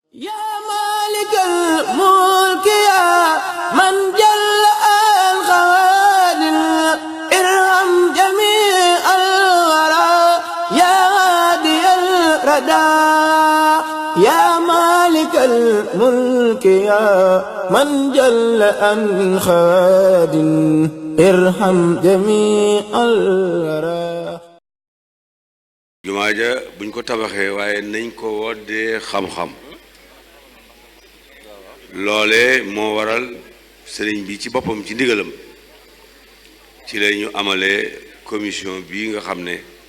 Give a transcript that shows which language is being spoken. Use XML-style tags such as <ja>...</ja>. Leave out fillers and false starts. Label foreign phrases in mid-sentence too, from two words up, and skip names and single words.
<ar>يا مالك الملك يا من جل الخوادم ارحم جميع الورى يا هادي الردى يا مالك الملك يا من جل الخوادم ارحم جميع الورى.</ar> <wo>jumaa ja buñ ko tabaxee waaye nañ ko woddee xam-xam loole moo waral sëriñ bi ci boppam ci ndigalam ci la ñu amalee commission bi nga xam ne</wo>